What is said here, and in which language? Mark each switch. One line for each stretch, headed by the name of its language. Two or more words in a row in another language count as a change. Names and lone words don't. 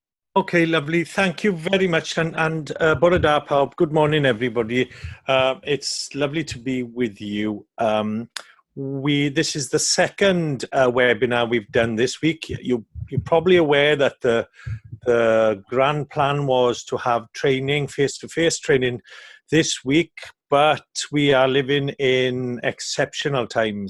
English: Okay, lovely. Thank you very much. And
Welsh: bore da pawb.
English: Good morning, everybody. It's lovely to be with you. This is the second webinar we've done this week. You're probably aware that the grand plan was to have training, face-to-face training this week, but we are living in exceptional times.